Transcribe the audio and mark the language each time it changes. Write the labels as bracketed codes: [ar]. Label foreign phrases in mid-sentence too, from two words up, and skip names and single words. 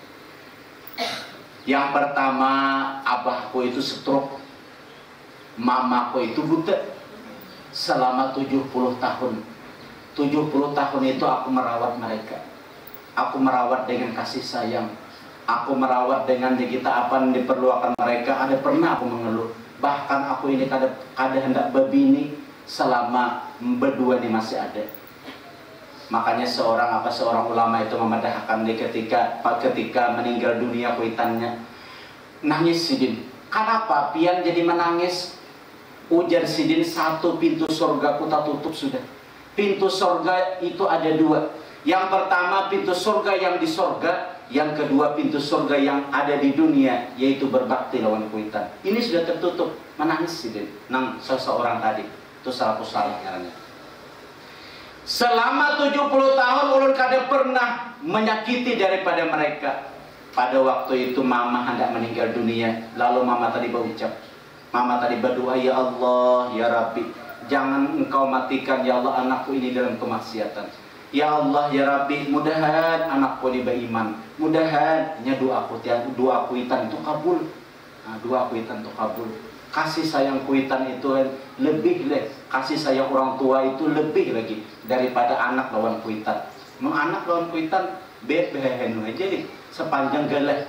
[id] Yang pertama, abahku itu stroke, mamaku itu buta selama 70 tahun. 70 tahun itu aku merawat mereka. Aku merawat dengan kasih sayang. Aku merawat dengan kita apa yang diperlukan mereka. Ada pernah aku mengeluh. [bjn] Bahkan aku aku ini kada hendak berbini selama berdua ini masih ada. [id] Makanya seorang ulama itu memadahkan dia ketika meninggal dunia kuitannya. Nangis Sidin. [bjn] Kenapa pian jadi menangis? Ujar Sidin, satu pintu surga ku tak tutup sudah. [id] Pintu surga itu ada dua. Yang pertama pintu surga yang di surga, yang kedua pintu surga yang ada di dunia, yaitu berbakti lawan kuitan. Ini sudah tertutup. Menangis Sidin. Nang seseorang tadi. Itu salafus salih namanya. Selama 70 tahun ulun kada pernah menyakiti daripada mereka. Pada waktu itu mama hendak meninggal dunia, lalu mama tadi berucap, mama tadi berdoa, [ar] يا الله، يا رب, [id] jangan engkau matikan [ar] يا الله [id] anakku ini dalam kemaksiatan. [ar] يا الله، يا رب, [id] mudahan anakku ini beriman, mudahan doaku itan itu kabul. Nah, doaku itan itu kabul. Kasih sayang kuitan itu lebih kasih sayang orang tua itu lebih lagi daripada anak lawan kuitan. [bjn] Anak lawan kuitan behenu aja nih, sepanjang galah.